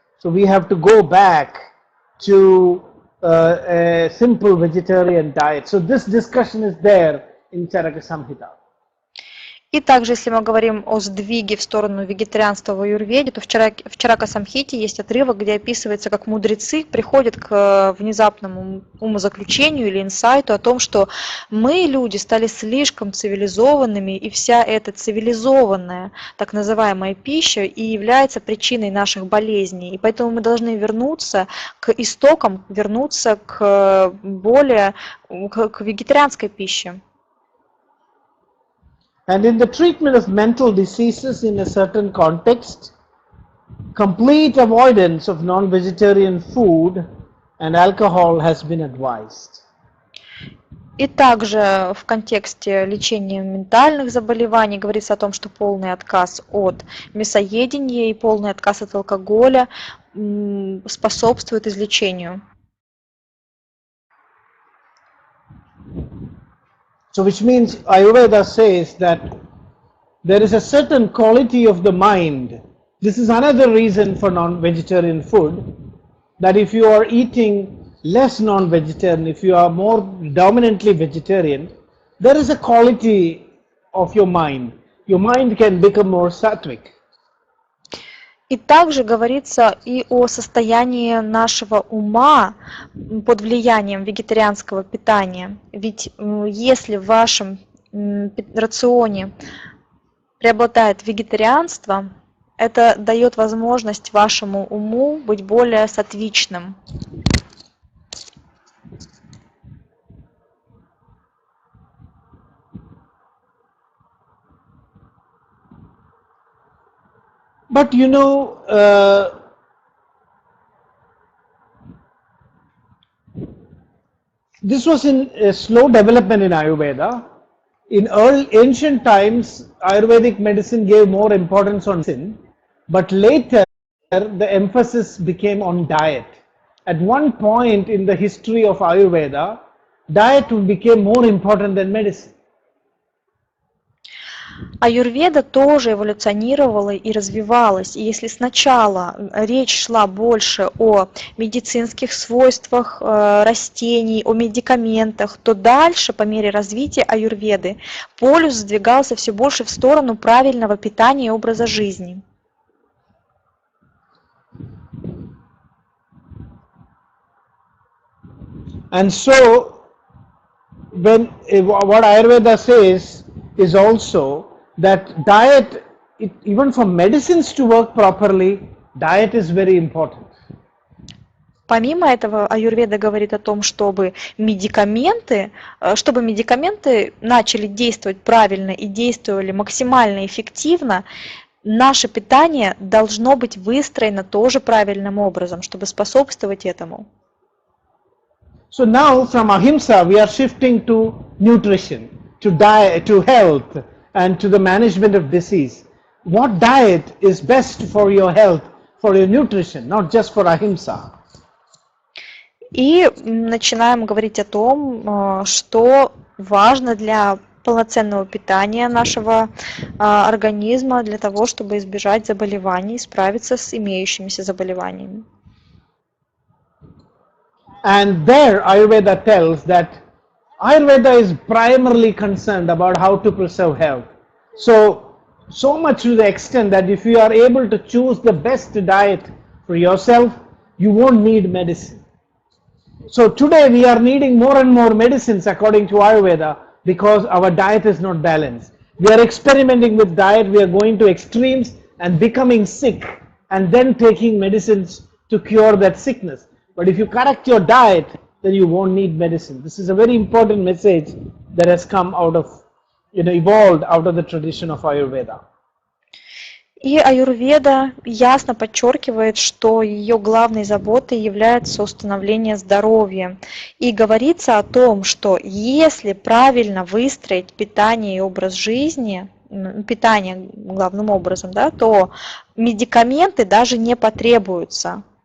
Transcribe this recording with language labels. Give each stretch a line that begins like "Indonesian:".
English: So we have to go back to a simple vegetarian diet. So this discussion is there in Charaka Samhita.
Russian: И также, если мы говорим о сдвиге в сторону вегетарианства в аюрведе, то в Чарака Самхите есть отрывок, где описывается, как мудрецы приходят к внезапному умозаключению или инсайту о том, что мы, люди, стали слишком цивилизованными, и вся эта цивилизованная, так называемая пища и является причиной наших болезней. И поэтому мы должны вернуться к истокам, вернуться к вегетарианской пище.
English: And in the treatment of mental diseases in a certain context, complete avoidance of non-vegetarian food and alcohol has been advised.
Russian: И также в контексте лечения ментальных заболеваний говорится о том, что полный отказ от мясоедения и полный отказ от алкоголя способствует излечению.
English: So which means Ayurveda says that there is a certain quality of the mind. This is another reason for non-vegetarian food, that if you are eating less non-vegetarian, if you are more dominantly vegetarian, there is a quality of your mind. Your mind can become more sattvic.
Russian: И также говорится и о состоянии нашего ума под влиянием вегетарианского питания. Ведь если в вашем рационе преобладает вегетарианство, это дает возможность вашему уму быть более саттвичным.
English: But this was in a slow development in Ayurveda. In ancient times, Ayurvedic medicine gave more importance on sin, but later the emphasis became on diet. At one point in the history of Ayurveda, diet became more important than medicine.
Russian: Аюрведа тоже эволюционировала и развивалась. И если сначала речь шла больше о медицинских свойствах растений, о медикаментах, то дальше, по мере развития аюрведы, полюс сдвигался все больше в сторону правильного питания и образа жизни.
English: And so, what Ayurveda says is also that diet, even for medicines to work properly, diet is very important.
Russian: Помимо этого, аюрведа говорит о том, чтобы медикаменты начали действовать правильно и действовали максимально эффективно, наше питание должно быть выстроено тоже правильным образом, чтобы способствовать этому.
English: So now from ahimsa we are shifting to nutrition, to diet, to health, and to the management of disease. What diet is best for your health, for your nutrition, not just for ahimsa?
Russian: И начинаем говорить о том, что важно для полноценного питания нашего организма для того, чтобы избежать заболеваний и справиться с имеющимися заболеваниями.
English: And there Ayurveda tells that Ayurveda is primarily concerned about how to preserve health. So much to the extent that if you are able to choose the best diet for yourself, you won't need medicine. So today we are needing more and more medicines according to Ayurveda because our diet is not balanced. We are experimenting with diet, we are going to extremes and becoming sick and then taking medicines to cure that sickness. But if you correct your diet, then you won't need medicine. This is a very important message that has come out of, evolved out of the tradition of Ayurveda.
Russian: И аюрведа ясно подчеркивает, что ее главной заботой является установление здоровья. И говорится о том, что если правильно выстроить питание и образ жизни, питание главным образом, да, то медикаменты даже не потребуются.